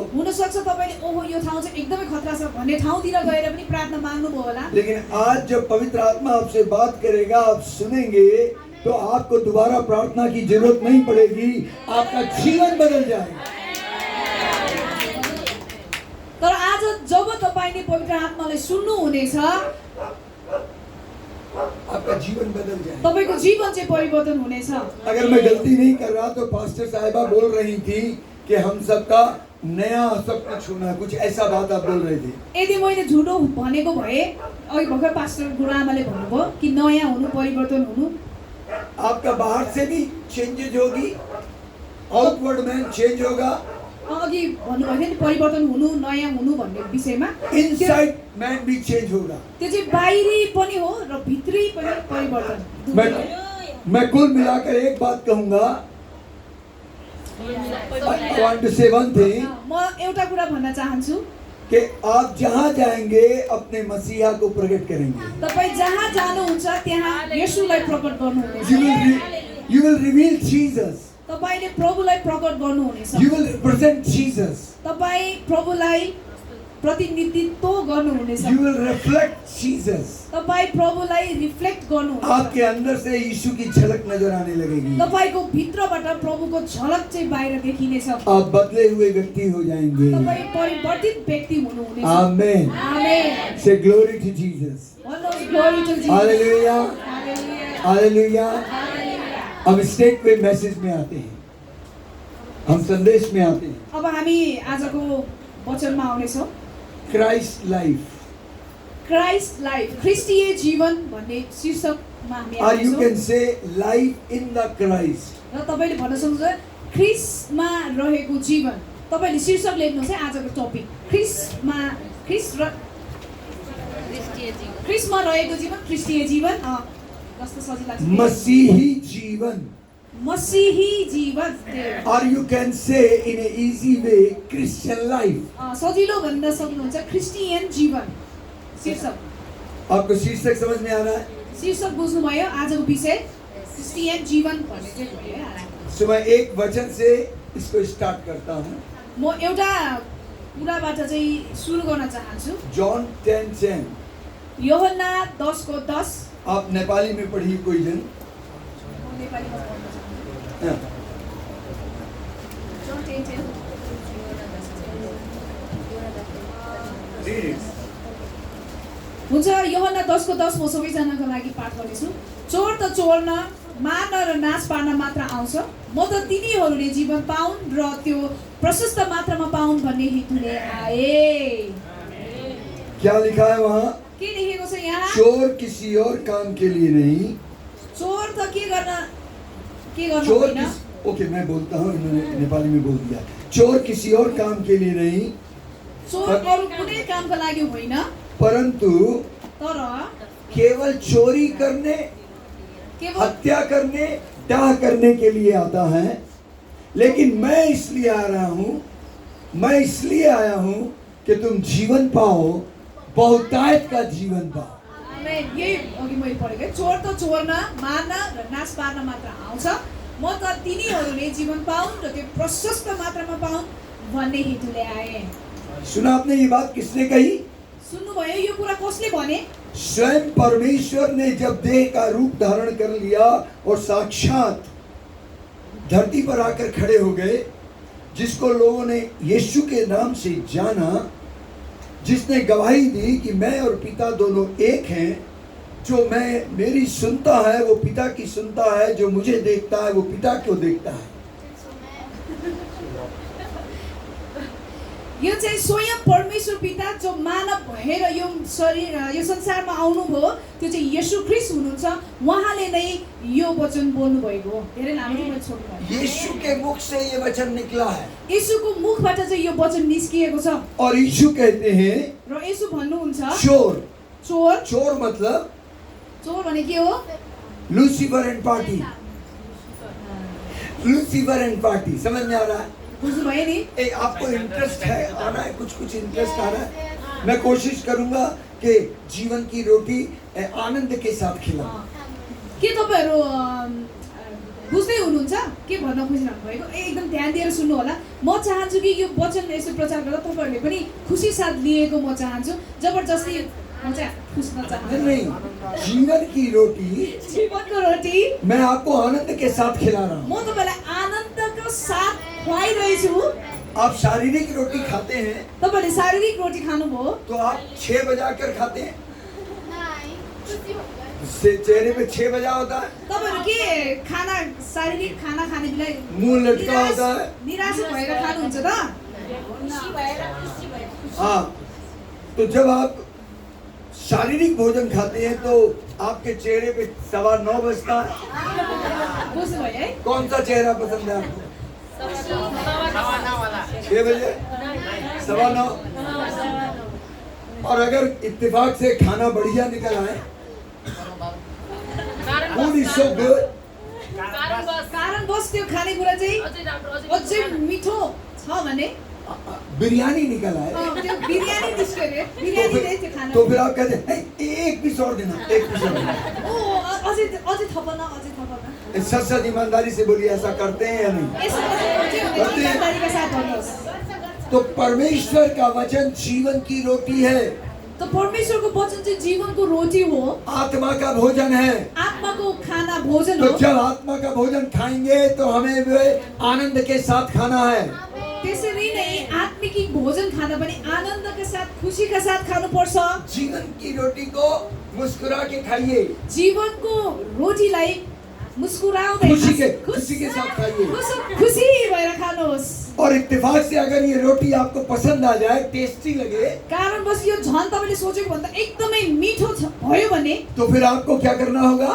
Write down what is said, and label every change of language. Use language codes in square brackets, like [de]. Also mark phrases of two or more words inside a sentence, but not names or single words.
[ne] हुन सक्छ तपाईले ओहो यो ठाउँ चाहिँ एकदमै खतरा छ भन्ने ठाउँतिर गएर पनि प्रार्थना माग्नुभयो होला। [hi] लेकिन आज जब पवित्र आत्मा आपसे बात करेगा, आप सुनेंगे, तो आपको दोबारा प्रार्थना की जरूरत नहीं पड़ेगी, आपका जीवन बदल जाएगा। [ne] तर आज जब तपाईले पवित्र आत्मालाई सुन्नु हुनेछ, [hi] आपका जीवन बदल जाएगा। [ne] तपाईको जीवन चाहिँ परिवर्तन हुनेछ। [hi] अगर मैं गलती नहीं कर रहा तो पास्टर साहिबा बोल रही थी कि हम सबका नया सब कुछ होना, कुछ ऐसा बात आप बोल रहे थे। [ne] यदि मैले झुटो भनेको भए अघि भर्खर पास्टर गुरुआमाले भन्नुभयो कि नयाँ हुनु, परिवर्तन हुनु। [hi] आपका बाहर से भी चेंजेज होगी, [en] outward man [hi] चेंज होगा, [ne] अघि भन्नुभयो नि परिवर्तन हुनु, नयाँ हुनु भन्ने विषयमा। [en] inside man [hi] भी चेंज होगा। [ne] त्यो चाहिँ बाहिरी पनि हो र भित्री पनि परिवर्तन। [hi] मैं कुल मिलाकर एक बात कहूंगा। [en] I want to say one thing, [ne] म एउटा कुरा भन्न चाहन्छु [hi] कि आप जहाँ जाएंगे अपने मसीहा को प्रकट करेंगे। [ne] तपाई जहाँ जानुहुन्छ त्यहाँ येशूलाई प्रकट गर्नुहुनेछ। [en] You will reveal Jesus. [ne] तपाईले प्रभुलाई प्रकट गर्नुहुनेछ। [en] You will represent Jesus. [ne] तपाई प्रभुलाई प्रतिनिधित्व गर्नुहुनेछ। [en] You will reflect Jesus. [ne] तपाई प्रभुलाई रिफ्लेक्ट गर्नुहुनेछ। [hi] आपके अंदर से यीशु की झलक नजर आने लगेगी। [ne] तपाईको भित्रबाट प्रभुको झलक चाहिँ बाहिर देखिनेछ। [hi] आप बदले हुए व्यक्ति हो जाएंगे। [ne] तपाई परिवर्तित व्यक्ति हुनुहुनेछ। आमेन। आमेन। [en] Say glory to Jesus. Glory to Jesus. Hallelujah. Hallelujah. हालेलुया। [hi] अब स्टेट पे मैसेज में आते हैं, हम संदेश में आते हैं। [ne] अब हामी आजको वचनमा आउनेछौँ। [en] Christ life, Christ life, [ne] ख्रिस्टीय जीवन भन्ने शीर्षकमा हामी [en] और यू [ne] आउनेछौँ। [en] can say life in the Christ. [ne] र तपाईँले भन्न सक्नुहुन्छ ख्रिस्टमा रहेको जीवन। तपाईँले शीर्षक लेख्नुहोस् है आजको टपिक, ख्रिस्टमा रहेको जीवन, ख्रिस्टीय जीवन। कस्तो सजिलो लाग्छ, मसीही जीवन। मसीही जीवन। और [en] you can say in a easy way Christian life. [ne] सजिलो भन्न सक्नुहुन्छ ख्रिस्टियन जीवन। शीर्षक, [hi] आपको शीर्षक समझ में आ रहा है? [ne] शीर्षक बुझ्नुभयो? आजको विषय क्रिस्टियन जीवन भन्ने चाहिँ भयो है आज। [hi] सो मैं एक वचन से इसको स्टार्ट करता हूँ। [ne] म एउटा कुराबाट चाहिँ सुरु गर्न चाहन्छु। जॉन 10:10। यूहन्ना 10:10। [hi] आप नेपाली में पढ़िए कोई जन। [ne] म नेपालीमा पढ्न चाहन्छु। [hi] हाँ। जन 10:10। [en] Read it. [ne] हुन्छ, यूहन्ना 10:10 म सबैजनाको लागि पाठ गर्नेछु। चोर त चोर्न, मार्न र नाश पार्न मात्र आउँछ, म त तिनीहरूले जीवन पाउन् र त्यो प्रशस्त मात्रामा पाउन् भन्ने हेतुले आए। [hi] क्या लिखा है वहाँ? [ne] के लेखेको छ यहाँ? [hi] चोर किसी और काम के लिए नहीं। [ne] चोर त के गर्न चोर होइन। [hi] ओके, मैं बोलता हूँ, इन्होंने नेपाली में बोल दिया। चोर किसी और काम के लिए नहीं, [ne] चोर अरू कुनै कामका लागि होइन, [hi] परंतु [ne] तर [hi] केवल चोरी करने, [ne] केवल [hi] हत्या करने, डाह करने के लिए आता है। लेकिन मैं इसलिए आया हूँ कि तुम जीवन पाओ, बहुतायत का जीवन पाओ। [ne] यही अघि मैले पढेको, चोर त चोर्न, मार्न र नाश पार्न मात्र आउँछ, म त तिनीहरूले जीवन पाउन् र त्यो प्रशस्त मात्रामा पाउन् भन्ने हेतुले आए। [hi] सुना आपने ये बात किसने कही? [ne] सुन्नुभयो यो कुरा कसले भने? [hi] स्वयं परमेश्वर ने जब देह का रूप धारण कर लिया और साक्षात धरती पर आकर खड़े हो गए, जिसको लोगों ने यीशु के नाम से जाना, जिसने गवाही दी कि मैं और पिता दोनों एक हैं, जो मेरी सुनता है वो पिता की सुनता है, जो मुझे देखता है वो पिता को देखता है। [ne] यो चाहिँ स्वयं परमेश्वर पिता जो मानव भएर यो संसारमा आउनुभयो, त्यो चाहिँ येशू ख्रीष्ट हुनुहुन्छ। उहाँले नै यो वचन बोल्नु भएको हो। धेरै लामो मैले छोड्नु भयो। [hi] यीशु के मुख से ये वचन निकला है। [ne] येशूको मुखबाट चाहिँ यो वचन निस्किएको छ। [hi] और यीशु कहते हैं, [ne] र येशू भन्नुहुन्छ [hi] चोर। [ne] चोर, [hi] चोर मतलब [ne] चोर भने के हो? [en] Lucifer and party. Lucifer and party, [hi] समझ में आ रहा है? [ne] बुझ्नुभयो नि? [hi] आपको इंटरेस्ट है, आ रहा है, कुछ इंटरेस्ट आ रहा है। मैं कोशिश करूंगा कि जीवन की रोटी आनंद के साथ खिलाऊं। [ne] के तपाईहरु बुझ्दै हुनुहुन्छ के भन्न खोजिरहनु भएको? एकदम ध्यान दिएर सुन्नु होला। म चाहन्छु कि यो वचन यसो प्रचार गर्दा तपाईहरुले पनि खुसी साथ लिएको म चाहन्छु। जबरजस्ती म चाहिँ खुस्न चाहन्छु [hi] नहीं, जीवन की रोटी, [ne] जीवनको रोटी [hi] मैं आपको आनंद के साथ खिला रहा हूं। [ne] म तपाईलाई आनन्दको साथ खुवाइरहेछु। [hi] आप शारीरिक रोटी खाते हैं, [ne] तपाईले शारीरिक रोटी खानुभयो [hi] तो आप 6 बजा कर खाते हैं, चेहरे पे 6 बजा होता है, [ne] तपाईहरु के खाना शारीरिक खाना खाने बेला [hi] मुंह लटका होता है। [ne] निराश भएर खानुहुन्छ त? [hi] हाँ, तो जब आप शारीरिक भोजन खाते हैं तो आपके चेहरे पे 9:15 बजता है। [ne] बुझ्नुभयो है? [hi] कौन सा चेहरा पसंद है आपको? 6 बजे, 9:15। और अगर इत्तेफाक से खाना बढ़िया निकल आए, [en] food is so good, [ne] कारण बस त्यो खानेकुरा चाहिँ अझै मिठो छ भने [hi] बिरयानी निकल आए, [ne] त्यो बिरयानी निस्क्यो रे, बिरयानी चाहिँ त्यो खाना [hi] तो फिर आप कहते हैं एक पीस और देना, एक पीस और देना। [ne] ओ अझै थपन, अझै थपन। [hi] सच सच ईमानदारी से बोलिए, ऐसा करते हैं या नहीं? [ne] यसो चाहिँ ईमानदारीका साथ भन्नुहोस्। [hi] तो परमेश्वर का वचन जीवन की रोटी है, [ne] तो परमेश्वरको वचन चाहिँ जीवनको रोटी हो, [hi] आत्मा का भोजन है। [ne] आत्माको खाना भोजन [hi] तो [ne] हो। [hi] जब आत्मा का भोजन खाएंगे तो हमें वे आनंद के साथ खाना है। [ne] त्यसरी नै आत्मिक भोजन खाँदा पनि आनन्दका साथ खुसीका साथ खानुपर्छ। [hi] जीवन की रोटी को मुस्कुरा के खाइए, [ne] जीवनको रोटीलाई मुस्कुराउँदै [hi] खुशी के साथ खाइए। [ne] खुसी भएर खानुहोस्। [hi] और इत्तेफाक से अगर ये रोटी आपको पसंद आ जाए, टेस्टी लगे, [ne] कारणवश यो झन् तपाईँले सोचेको भन्दा एकदमै मिठो भयो भने [hi] तो फिर आपको क्या करना होगा?